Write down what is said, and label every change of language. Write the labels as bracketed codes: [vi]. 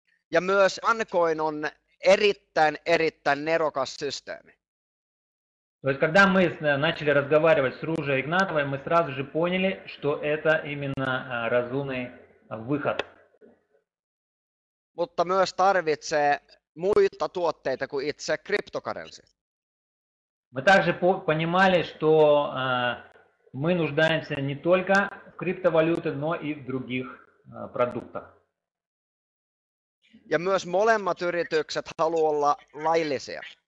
[fi] Ja myös OneCoin on erittäin nerokas systeemi. [ru] То есть, когда мы начали разговаривать с Ружей Игнатовой, мы сразу же поняли, что это именно разумный выход. [fi] Mutta myös tarvitsee muita tuotteita kuin itse cryptocurrency. [ru] Мы также понимали, что мы нуждаемся не только в криптовалюте, но и в других продуктах. [fi] Ja myös molemmat yritykset haluaa olla laillisia.